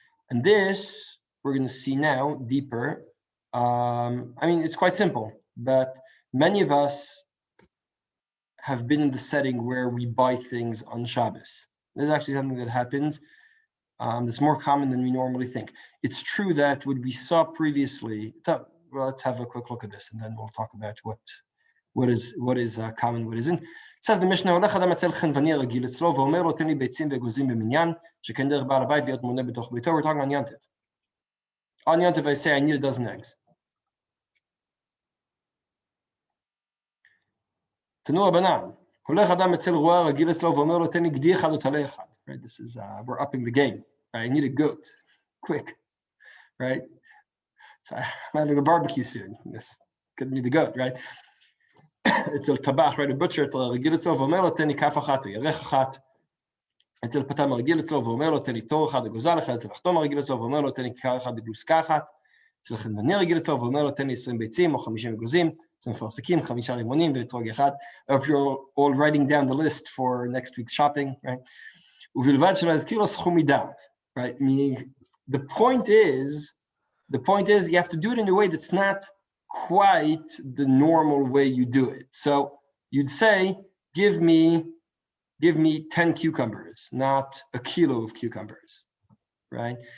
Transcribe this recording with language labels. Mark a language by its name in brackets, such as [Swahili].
[English] And this, we're going to see now deeper. I mean, it's quite simple, but many of us have been in the setting where we buy things on Shabbos. This is actually something that happens that's more common than we normally think. It's true that what we saw previously, well, let's have a quick look at this, and then we'll talk about what is common, what isn't. It says the Mishnah, [Hebrew] הולך אדם אצל חנווני רגיל אצלו, ואומר לו, תן לי ביצים ואגוזים במניין, שכן דרך בעל הבית להיות מונה בתוך ביתו. [English] We're talking on Yom Tov. On Yom Tov, I say I need a dozen eggs. [Hebrew] תנו רבנן, הולך אדם אצל רועה רגיל אצלו, ואומר לו, תן לי גדי אחד או טלה אחד. [English] Right, this is, we're upping the game. Right? I need a goat, quick. Right? So I'm having a barbecue soon. Just get me the goat, right? [Hebrew] אצל טבח, [English] right, a butcher, [Hebrew] רגיל אצלו, ואומר לו, תן לי כף אחת או ירך אחת. אצל פתם הרגיל אצלו, ואומר לו, תן לי תור אחד אגוזל אחד. אצל החתום הרגיל אצלו, ואומר לו, תן לי כיכר אחד בגלוסקה אחת. אצל חנווני רגיל אצלו, ואומר לו, תן לי 20 ביצים או 50 אגוזים. אצל מפרסקים, 5 רימונים ואתרוג אחד. [English] I hope you're all writing down the list for next week's shopping, right? [Hebrew] ובלבד שלא יזכיר לו סכום מידה, right? [English] Meaning, the point is, you have to do it in a way that's not quite the normal way you do it. So you'd say, give me 10 cucumbers, not a kilo of cucumbers, right?